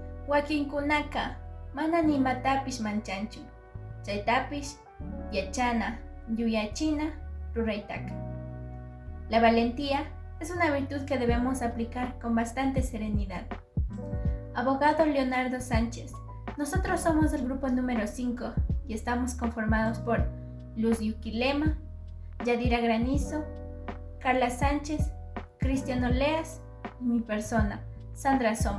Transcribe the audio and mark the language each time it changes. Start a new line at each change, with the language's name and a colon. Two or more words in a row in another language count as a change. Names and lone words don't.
Quechua: Wakinkunaka manani matapish manchanchu. Chaytapish yachana, yuyachina, ruraytaka.
Spanish: La valentía es una virtud que debemos aplicar con bastante serenidad. Abogado Leonardo Sánchez. Nosotros somos el grupo número 5 y estamos conformados por Luz Yuquilema, Yadira Granizo, Carla Sánchez, Cristian Oleas y mi persona, Sandra Somo.